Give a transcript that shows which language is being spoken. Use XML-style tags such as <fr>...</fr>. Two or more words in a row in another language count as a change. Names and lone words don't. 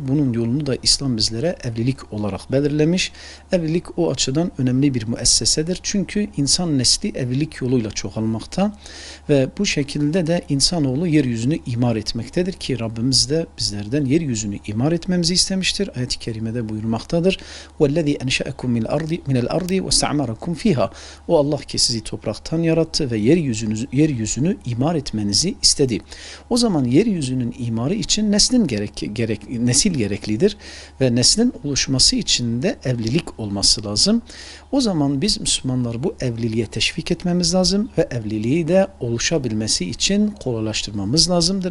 <tr>Bunun yolunu da İslam bizlere evlilik olarak belirlemiş. Evlilik o açıdan önemli bir müessesedir. Çünkü insan nesli evlilik yoluyla çoğalmakta ve bu şekilde de insanoğlu yeryüzünü imar etmektedir ki Rabbimiz de bizlerden yeryüzünü imar etmemizi istemiştir. Ayet-i kerimede buyurmaktadır.</tr> <ar>وَالَّذ۪ي أَنْشَأَكُمْ مِنَ الْأَرْضِ وَاسْتَعْمَرَكُمْ ف۪يهَا.</ar> <tr>O Allah ki sizi topraktan yarattı ve yeryüzünü imar etmenizi istedi. O zaman yeryüzünün imarı için nesil gereklidir ve neslin oluşması için de evlilik olması lazım. O zaman biz Müslümanlar bu evliliğe teşvik etmemiz lazım ve evliliği de oluşabilmesi için kolaylaştırmamız lazımdır.</tr>